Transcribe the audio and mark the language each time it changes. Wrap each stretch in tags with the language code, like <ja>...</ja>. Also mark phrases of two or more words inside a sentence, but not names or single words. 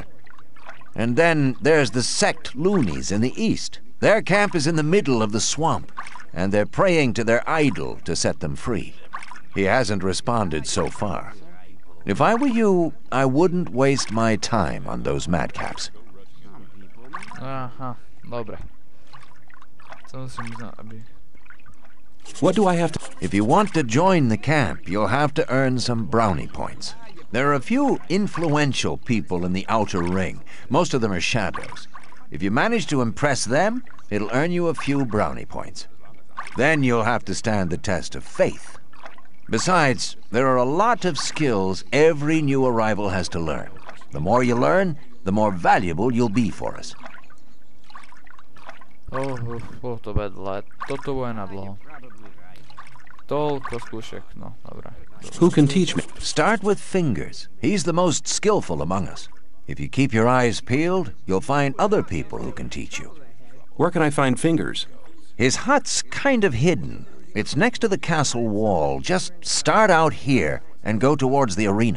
<en>And then there's the sect loonies in the east. Their camp is in the middle of the swamp, and they're praying to their idol to set them free. He hasn't responded so far. If I were you, I wouldn't waste my time on those madcaps.</en> <sk>Aha, dobre. Co musím znať, aby...</sk> <en>What do I have to... If you want to join the camp, you'll have to earn some brownie points. There are a few influential people in the outer ring. Most of them are shadows. If you manage to impress them, it'll earn you a few brownie points. Then you'll have to stand the test of faith. Besides, there are a lot of skills every new arrival has to learn. The more you learn, the more valuable you'll be for us.</en> <sk>To bude dlhé. Toto bude na dlho. Toľko skúšek, no, dobré.</sk> <en>Who can teach me? Start with Fingers. He's the most skillful among us. If you keep your eyes peeled, you'll find other people who can teach you. Where can I find Fingers? His hut's kind of hidden. It's next to the castle wall. Just start out here and go towards the arena.</en>